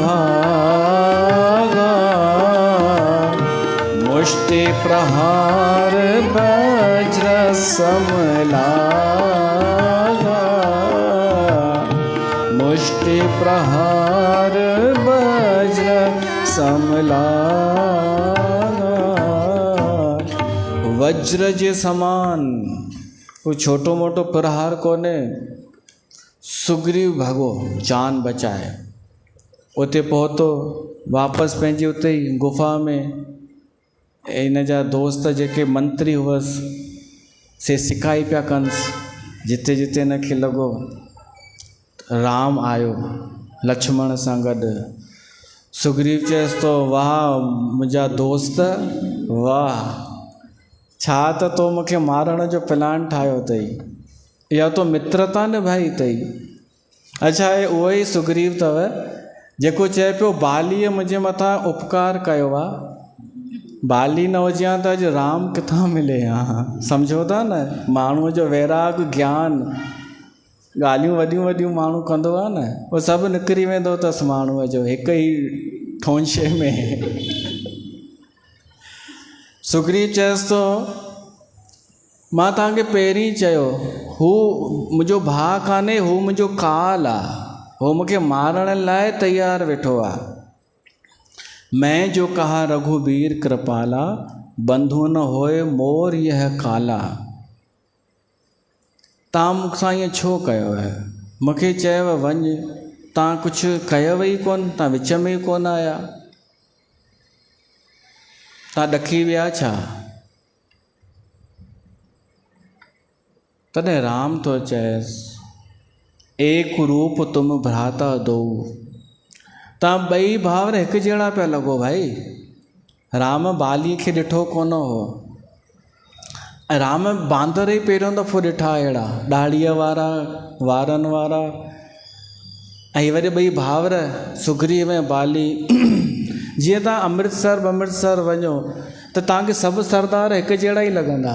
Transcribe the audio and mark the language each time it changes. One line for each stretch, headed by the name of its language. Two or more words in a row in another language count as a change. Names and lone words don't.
Awadhi: भागा, मुष्टि प्रहार वज्र सम लागा, मुष्टि प्रहार वज्र सम लागा।
Sindhi: वज्र जे समान कोई छोटो मोटो प्रहार कोने। सुग्रीव भागो जान बचाए, उते पहुतो, वापस पंहिंजी उते ही गुफा में इन जा दोस्त जेके मंत्री हुअसि से सिकाई पिया कंसि। जिते जिते हिनखे लॻो राम आयो लक्ष्मण सां गॾु। सुग्रीव चएसि तो वाह मुंहिंजा दोस्त वाह, छा त तो मूंखे मारण जो प्लान ठाहियो अथई, या तो मित्रता निभाई अथई। अच्छा हे उहो ई सुग्रीव अथव जेको चए पियो बालीअ मुंहिंजे मथां उपकार कयो आहे। बाली न हुजे हा त अॼु राम किथां मिले हा। सम्झो था न, माण्हूअ जो वैराग ज्ञान ॻाल्हियूं वॾियूं वॾियूं माण्हू कंदो आहे न, उहो सभु निकिरी वेंदो अथसि माण्हूअ जो हिक ई ठोंशे में। सुग्रीव चएसि थो मां तव्हांखे पहिरीं चयो हू मुंहिंजो भाउ कान्हे, हू मुंहिंजो काल आहे, हू मूंखे मारण लाइ तयारु वेठो आहे।
Awadhi: मैं जो कहा रघुबीर कृपाला, बंधु न होए मोर यह काला।
Sindhi: तव्हां मूंसां ईअं छो कयो आहे? मूंखे चयव वञ, तव्हां कुझु कयव ई कोन, तव्हां विच में ई कोन आया, तव्हां ॾकी विया छा? तॾहिं राम तो चएसि
Awadhi: एक रूप तुम भ्राता दो।
Sindhi: तव्हां ॿई भाउर हिकु जहिड़ा पिया लॻो भाई। राम बाली खे ॾिठो कोन हो, राम बांदर ई पहिरियों दफ़ो ॾिठा अहिड़ा ॾाड़ीअ वारा वारनि वारा। ऐं वरी ॿई भाउर सुग्रीव ऐं बाली। जीअं तव्हां अमृतसर वञो त तव्हांखे सभु सरदार हिकु जहिड़ा ई लॻंदा।